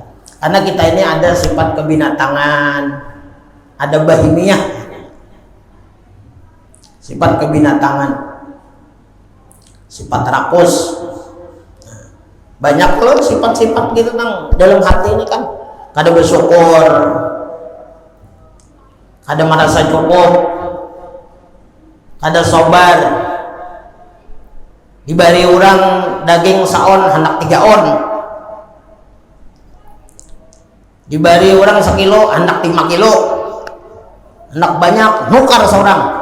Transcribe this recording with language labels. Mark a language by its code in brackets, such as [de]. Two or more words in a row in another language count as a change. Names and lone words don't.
[id] Karena kita ini ada sifat kebinatangan, ada bahimiyah, sifat kebinatangan, sifat rakus. Banyak loh sifat-sifat gitu kan dalam hati ini kan. [bjn] Kada bersyukur, kada merasa cukup, kada sabar. Dibari orang daging saon hendak 3 on, dibari orang 1 kilo hendak 5 kilo, hendak banyak nukar seorang.